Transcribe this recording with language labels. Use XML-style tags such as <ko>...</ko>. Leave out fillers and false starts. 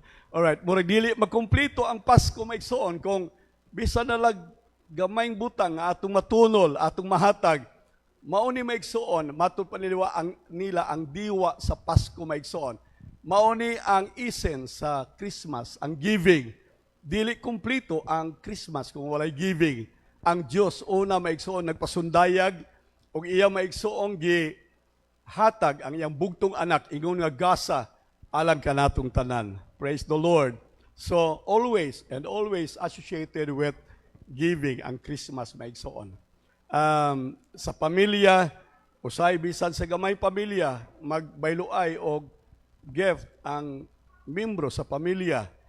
<ceb>Alright, murag dili makumpleto ang Pasko maigsoon kung bisa nalag gamayng butang nga atong matunol, atong mahatag. Mauni maigsoon, matud paniliwa nila ang diwa sa Pasko maigsoon. Mauni ang essence sa Christmas, ang giving. Dili kumpleto ang Christmas kung walay giving. Ang Dios una maigsoon nagpasundayag ug iya maigsoong gihatag ang iyang bugtong anak ingon nga gasa alang kanatong tanan.</ceb> <en>Praise the Lord. So always and always associated with giving ang Christmas maigsoon.</en> <ceb>Sa pamilya, usay bisan sa gamay pamilya, magbayloay og gift ang membro sa pamilya.</ceb>